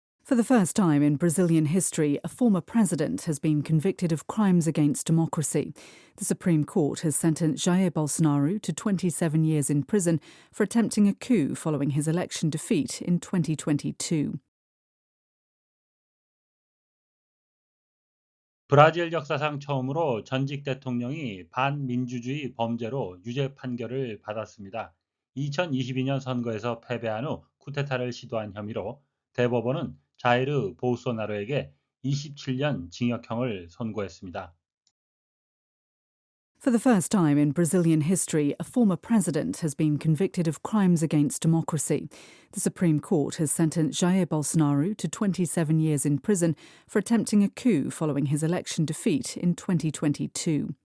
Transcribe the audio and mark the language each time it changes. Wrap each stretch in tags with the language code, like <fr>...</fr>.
<en>For the first time in Brazilian history, a former president has been convicted of crimes against democracy. The Supreme Court has sentenced Jair Bolsonaro to 27 years in prison for attempting a coup following his election defeat in 2022.</en> <ko>브라질 역사상 처음으로 전직 대통령이 반민주주의 범죄로 유죄 판결을 받았습니다. 2022년 선거에서 패배한 후 쿠데타를 시도한 혐의로 대법원은 자이르 보우소나로에게 27년 징역형을 선고했습니다.</ko> <en>For the first time in Brazilian history, a former president has been convicted of crimes against democracy. The Supreme Court has sentenced Jair Bolsonaro to 27 years in prison for attempting a coup following his election defeat in 2022.</en>